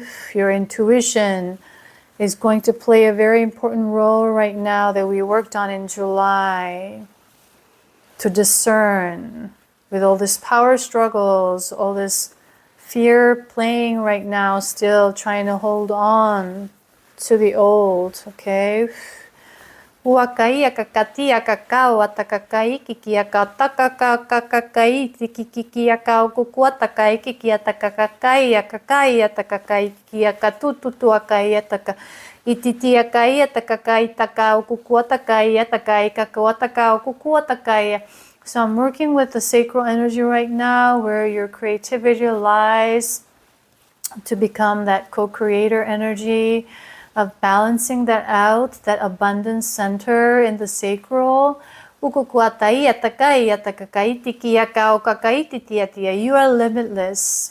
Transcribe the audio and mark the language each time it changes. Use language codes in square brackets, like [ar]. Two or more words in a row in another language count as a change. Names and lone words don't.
[en] Your intuition is going to play a very important role right now that we worked on in July. To discern with all these power struggles, all this fear playing right now, still trying to hold on to the old, okay? Uakai akakati akakao atakakai kiki akataka kakakai kiki akao kukuatakai kiki atakakai akakai atakakai kiki akatututu akai ataka ititi akai atakakai takao kukuatakai atakai kakauatakao kukuatakai. So I'm working with the sacral energy right now, where your creativity lies, to become that co-creator energy of balancing that out, that abundance center in the sacral. You are limitless.